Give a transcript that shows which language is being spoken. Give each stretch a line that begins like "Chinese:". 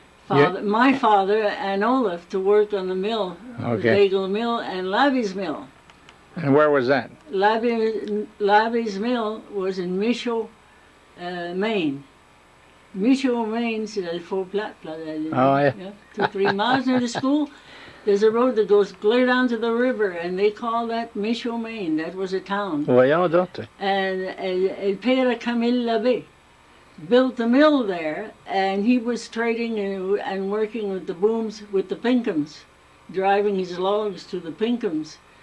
English: My father and Olaf to work on the mill, the bagel mill and Labby's mill. And where was that? Labby's mill was in Michaud, Maine.
French: Michaud, Maine, c'est le faux plat.
English: Oh, yeah. 2-3 miles near the school. There's a road that goes clear down to the river, and they call that Michaud, Maine. That was a town.
French: Voyons donc.
English: And El Père Camille Labbé built the mill there, and he was trading and working with the booms, with the Pinkhams, driving his logs to the Pinkhams.